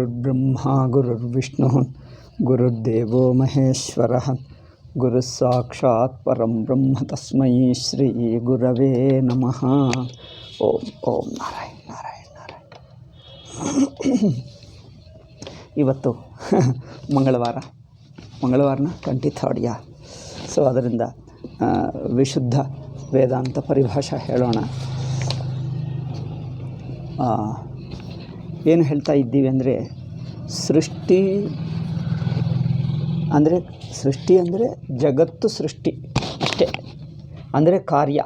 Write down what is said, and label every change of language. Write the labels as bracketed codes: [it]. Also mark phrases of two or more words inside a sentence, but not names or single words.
[sa] ಗುರುರ್ಬ್ರಹ್ಮ ಗುರುರ್ವಿಷ್ಣು ಗುರುರ್ದೇವೋ ಮಹೇಶ್ವರ ಗುರು ಸಾಕ್ಷಾತ್ ಪರಂ ಬ್ರಹ್ಮ ತಸ್ಮೈ ಶ್ರೀ ಗುರವೇ ನಮಃ. ಓಂ ಓಂ ನಾರಾಯಣ ನಾರಾಯಣ ನಾರಾಯಣ. [kn] ಇವತ್ತು ಮಂಗಳವಾರನ 23rd. ಸೊ ಅದರಿಂದ ವಿಶುದ್ಧ ವೇದಾಂತ ಪರಿಭಾಷಾ ಹೇಳೋಣ. ಏನು ಹೇಳ್ತಾ ಇದ್ದೀವಿ ಅಂದರೆ ಸೃಷ್ಟಿ ಅಂದರೆ ಜಗತ್ತು ಸೃಷ್ಟಿ ಅಷ್ಟೇ, ಅಂದರೆ ಕಾರ್ಯ.